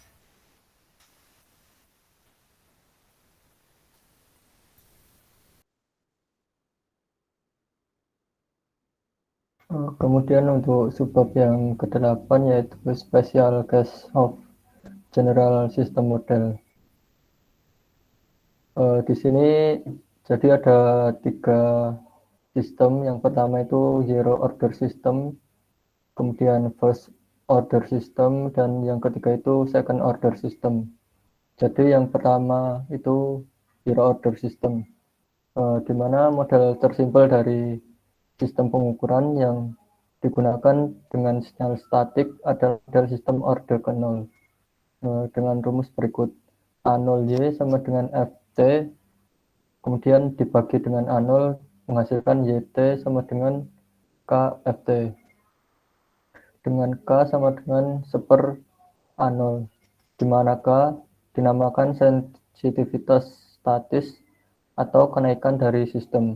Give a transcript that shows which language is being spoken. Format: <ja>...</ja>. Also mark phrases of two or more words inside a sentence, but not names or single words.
<id>Kemudian untuk subbab yang ke-8 yaitu</id> <en>Special Case of General System Model.</en> <id>Di sini jadi ada 3 sistem. Yang pertama itu</id> <en>zero order system,</en> <id>kemudian</id> <en>first order system,</en> <id>dan yang ketiga itu</id> <en>second order system.</en> <id>Jadi yang pertama itu</id> <en>zero order system,</en> <id>di mana model tersimpel dari sistem pengukuran yang digunakan dengan sinyal statik adalah model sistem order ke 0 dengan rumus berikut: A0Y sama dengan Ft, kemudian dibagi dengan A0 menghasilkan Yt sama dengan Kft, dengan K sama dengan 1/A0, di mana K dinamakan sensitivitas statis atau kenaikan dari sistem.</id>